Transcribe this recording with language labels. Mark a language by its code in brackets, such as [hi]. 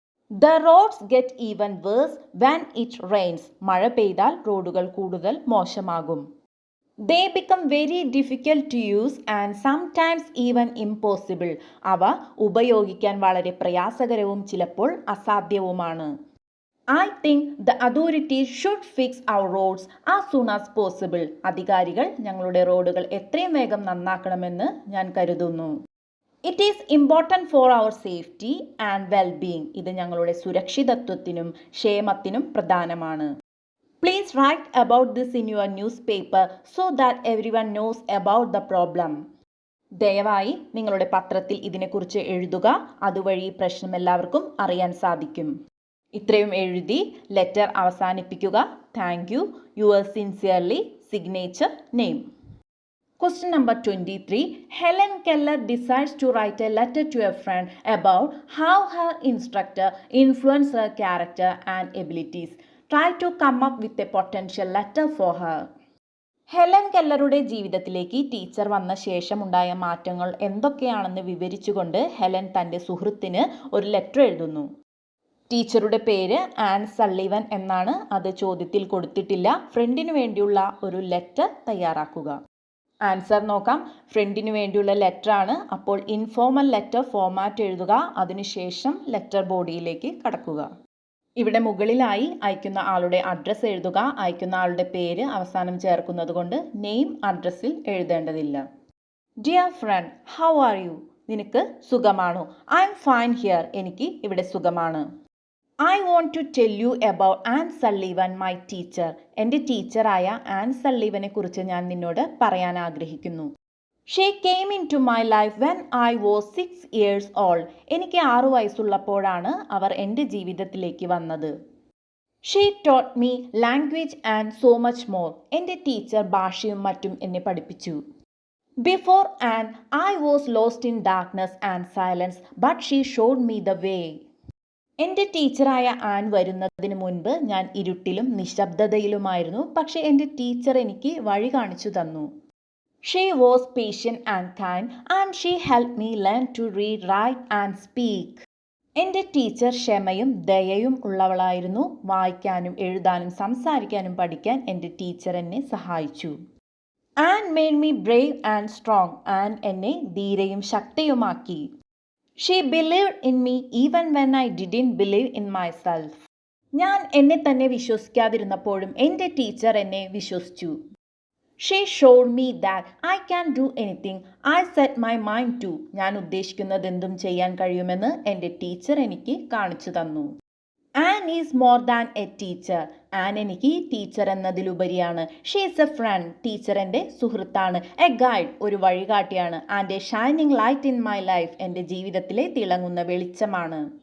[en] The roads get even worse when it rains. [ml] മഴ പെയ്താൽ റോഡുകൾ കൂടുതൽ മോശമാകും. [en] They become very difficult to use and sometimes even impossible. [ml] അവ ഉപയോഗിക്കാൻ വളരെ പ്രയാസകരവും ചിലപ്പോൾ അസാധ്യവുമാണ്. [en] I think the authorities should fix our roads as soon as possible. [ml] അധികാരികൾ ഞങ്ങളുടെ റോഡുകൾ എത്രയും വേഗം നന്നാക്കണമെന്ന് ഞാൻ കരുതുന്നു. [en] It is important for our safety and well-being. [ml] ഇത് ഞങ്ങളുടെ സുരക്ഷിതത്വത്തിനും ക്ഷേമത്തിനും പ്രധാനമാണ്. [en] Please write about this in your newspaper so that everyone knows about the problem. [ml] ദയവായി നിങ്ങളുടെ പത്രത്തിൽ ഇതിനെക്കുറിച്ച് എഴുതുക, അതുവഴി ഈ പ്രശ്നം എല്ലാവർക്കും അറിയാൻ സാധിക്കും. ഇത്രയും എഴുതി ലെറ്റർ അവസാനിപ്പിക്കുക. [en] Thank you. Your sincerely, signature, name. Question number 23. Helen Keller decides to write a letter to a friend about how her instructor influenced her character and abilities. Try to come up with a potential letter for her. [ml] Helen കെല്ലറുടെ ജീവിതത്തിലേക്ക് teacher വന്ന ശേഷമുണ്ടായ മാറ്റങ്ങൾ എന്തൊക്കെയാണെന്ന് വിവരിച്ചുകൊണ്ട് Helen തൻ്റെ സുഹൃത്തിന് ഒരു letter എഴുതുന്നു. ടീച്ചറുടെ പേര് ആൻ സള്ളിവൻ എന്നാണ്. അത് ചോദ്യത്തിൽ കൊടുത്തിട്ടില്ല. ഫ്രണ്ടിനു വേണ്ടിയുള്ള ഒരു ലെറ്റർ തയ്യാറാക്കുക. ആൻസർ നോക്കാം. ഫ്രണ്ടിനു വേണ്ടിയുള്ള ലെറ്റർ ആണ്, അപ്പോൾ ഇൻഫോർമൽ ലെറ്റർ ഫോമാറ്റ് എഴുതുക. അതിനുശേഷം ലെറ്റർ ബോഡിയിലേക്ക് കടക്കുക. ഇവിടെ മുകളിലായി അയക്കുന്ന ആളുടെ അഡ്രസ്സ് എഴുതുക. അയക്കുന്ന ആളുടെ പേര് അവസാനം ചേർക്കുന്നത് കൊണ്ട് നെയിം അഡ്രസ്സിൽ എഴുതേണ്ടതില്ല. [en] Dear friend, how are you? [ml] നിനക്ക് സുഖമാണോ? [en] I am fine here. [ml] എനിക്ക് ഇവിടെ സുഖമാണ്. [en] I want to tell you about Anne Sullivan, my teacher. [ml] എൻ്റെ ടീച്ചറായ ആൻ സള്ളിവനെ കുറിച്ച് ഞാൻ നിന്നോട് പറയാൻ ആഗ്രഹിക്കുന്നു. [en] She came into my life when I was 6 years old. [ml] എനിക്ക് 6 വയസ്സുള്ളപ്പോഴാണ് അവർ എൻ്റെ ജീവിതത്തിലേക്ക് വന്നത്. [en] She taught me language and so much more. [ml] എൻ്റെ ടീച്ചർ ഭാഷയും മറ്റും എന്നെ പഠിപ്പിച്ചു. [en] Before Anne, I was lost in darkness and silence, but she showed me the way. [ml] എൻ്റെ ടീച്ചറായ ആൻ വരുന്നതിന് മുൻപ് ഞാൻ ഇരുട്ടിലും നിശബ്ദതയിലുമായിരുന്നു, പക്ഷേ എൻ്റെ ടീച്ചർ എനിക്ക് വഴി കാണിച്ചു തന്നു. [en] She was patient and kind and she help me learn to read, write and speak. [ml] എൻ്റെ ടീച്ചർ ക്ഷമയും ദയയും ഉള്ളവളായിരുന്നു. വായിക്കാനും എഴുതാനും സംസാരിക്കാനും പഠിക്കാൻ എൻ്റെ ടീച്ചർ എന്നെ സഹായിച്ചു. [en] Anne made me brave and strong. [ml] An എന്നെ ധീരയും ശക്തിയുമാക്കി. [en] She believed in me even when I didn't believe in myself. [ml] ഞാൻ എന്നെ തന്നെ വിശ്വസിക്കാതിരുന്നപ്പോഴും എൻ്റെ ടീച്ചർ എന്നെ വിശ്വസിച്ചു. [en] She showed me that I can do anything I set my mind to. [ml] ഞാൻ ഉദ്ദേശിക്കുന്നതെന്തും ചെയ്യാൻ കഴിയുമെന്ന് എൻ്റെ ടീച്ചർ എനിക്ക് കാണിച്ചു തന്നു. [en] Anne is more than a teacher. [ml] An എനിക്ക് teacher എന്നതിലുപരിയാണ്. [en] She is a friend. [ml] Teacher എൻ്റെ സുഹൃത്താണ്. [en] a guide, [ml] ഒരു വഴികാട്ടിയാണ്. [en] and a shining light in my life, [ml] എൻ്റെ ജീവിതത്തിലെ തിളങ്ങുന്ന വെളിച്ചമാണ്.